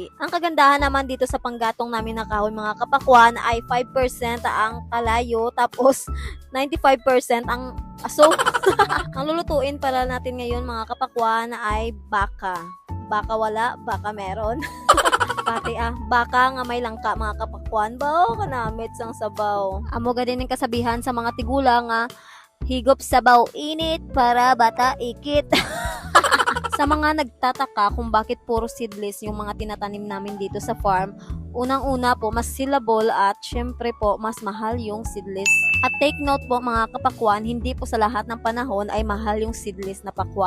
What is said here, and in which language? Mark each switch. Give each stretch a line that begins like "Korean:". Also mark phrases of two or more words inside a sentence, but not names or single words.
Filipino: Ang kagandahan naman dito sa panggatong namin na kahoy mga kapakwan ay 5% ang kalayo tapos 95% ang aso. Ang lulutuin para natin ngayon mga kapakwan ay baka. Baka wala, baka meron. Pati baka nga may langka mga kapakwan.
Hiligaynon: Bao kanamit sang sabaw. Amo gadin ang kasabihan sa mga tigula nga higop sabaw init para bata ikit.
Filipino: Sa mga nagtataka kung bakit puro seedless yung mga tinatanim namin dito sa farm, unang-una po mas sellable at syempre po mas mahal yung seedless. At
English: take note
Filipino: po mga kapakwan, hindi po sa lahat ng panahon ay mahal yung seedless na pakwan.